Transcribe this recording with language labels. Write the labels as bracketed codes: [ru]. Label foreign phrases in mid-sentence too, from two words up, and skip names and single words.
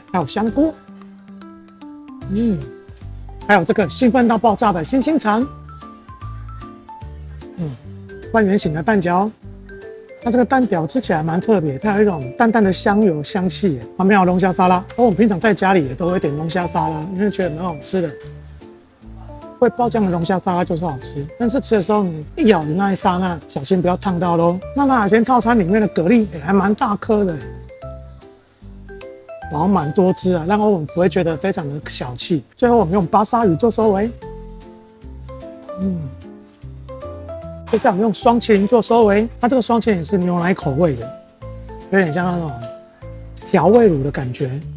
[zh] 還有香菇，還有這個興奮到爆炸的星星腸，半圓形的蛋餃。它這個蛋餃吃起來蠻特別，它有一種淡淡的香油香氣。旁邊有龍蝦沙拉，我們平常在家裡也都會點龍蝦沙拉，因為覺得蠻好吃的。會爆醬的龍蝦沙拉就是好吃，但是吃的時候你一咬的那一剎那，小心不要燙到嘍。那海鮮套餐裡面的蛤蜊也還蠻大顆的，然後蠻多汁啊，讓歐文不會覺得非常的小氣。最後我們用巴沙魚做收尾，接下來我們用雙麒麟做收尾。它這個雙麒麟是牛奶口味的，有點像那種調味乳的感覺。